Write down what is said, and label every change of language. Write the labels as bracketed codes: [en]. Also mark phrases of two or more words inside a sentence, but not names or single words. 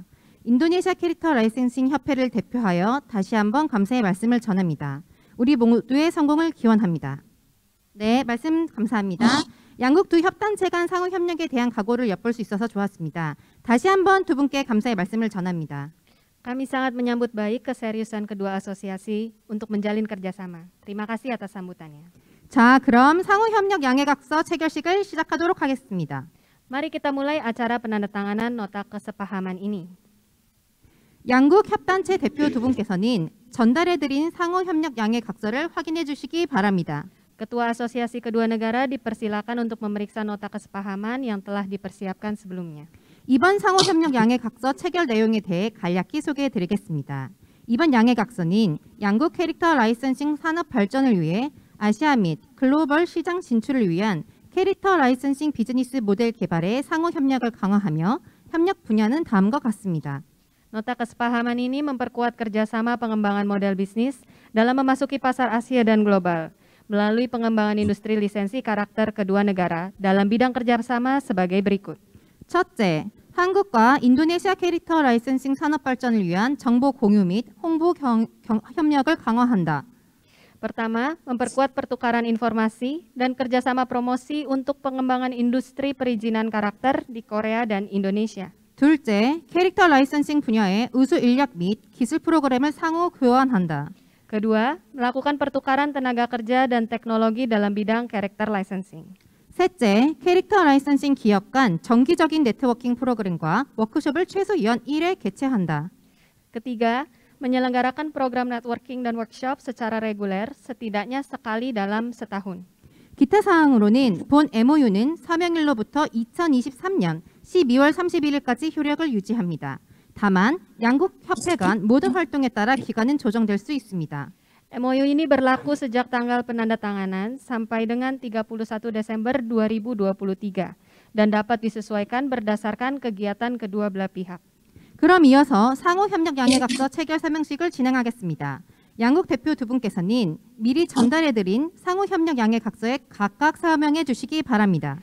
[ko] 인도네시아 캐릭터 라이센싱 협회를 대표하여 다시 한번 감사의 말씀을 전합니다. 우리 모두의 성공을 기원합니다. 네, 말씀 감사합니다. 양국 두 협단체 간 상호 협력에 대한 각오를 엿볼 수 있어서 좋았습니다. 다시 한번 두 분께 감사의 말씀을 전합니다. [id] Kami sangat menyambut baik keseriusan kedua asosiasi untuk menjalin kerjasama. Terima kasih atas sambutannya. [ko] 자, 그럼 상호 협력 양해각서 체결식을 시작하도록 하겠습니다. [id] Mari kita mulai acara penandatanganan nota kesepahaman ini. [ko] 양국 협단체 대표 두 분께서는 전달해드린 상호 협력 양해각서를 확인해 주시기 바랍니다. [id] Ketua Asosiasi kedua negara dipersilakan untuk memeriksa nota kesepahaman yang telah dipersiapkan sebelumnya. [ko] 이번 상호 협력 양해각서 체결 내용에 대해 간략히 소개해 드리겠습니다. 이번 양해각서는 양국 캐릭터 라이선싱 산업 발전을 위해 아시아 및 글로벌 시장 진출을 위한 캐릭터 라이선싱 비즈니스 모델 개발에 상호 협력을 강화하며 협력 분야는 다음과 같습니다. [id] Nota kesepahaman ini memperkuat kerjasama pengembangan model bisnis dalam memasuki pasar Asia dan global melalui pengembangan industri lisensi karakter kedua negara dalam bidang kerjasama sebagai berikut. [ko] 첫째, 한국과 인도네시아 캐릭터 라이선싱 산업 발전을 위한 정보 공유 및 홍보 협력을 강화한다. [id] Pertama, memperkuat pertukaran informasi dan kerjasama promosi untuk pengembangan industri perizinan karakter di Korea dan Indonesia. [ko] 둘째, 캐릭터 라이선싱 분야의 우수 인력 및 기술 프로그램을 상호 교환한다. [id] Kedua, melakukan pertukaran tenaga kerja dan teknologi dalam bidang [en] character licensing. [ko] 셋째, 캐릭터 라이선싱 기업 간 정기적인 네트워킹 프로그램과 워크숍을 최소 연 1회 개최한다. [id] Ketiga, menyelenggarakan program networking dan workshop secara reguler setidaknya sekali dalam setahun. [ko] 기타 사항으로는 본 MOU는 서명일로부터 2023년 12월 31일까지 효력을 유지합니다. 다만 양국 협회 간 모든 활동에 따라 기간은 조정될 수 있습니다. [id] MOU ini berlaku sejak tanggal penandatanganan sampai dengan 31 Desember 2023 dan dapat disesuaikan berdasarkan kegiatan kedua belah pihak. [ko] 그럼 이어서 상호 협력 양해각서 체결 설명식을 진행하겠습니다. 양국 대표 두 분께서는 미리 전달해드린 상호 협력 양해각서에 각각 서명해 주시기 바랍니다.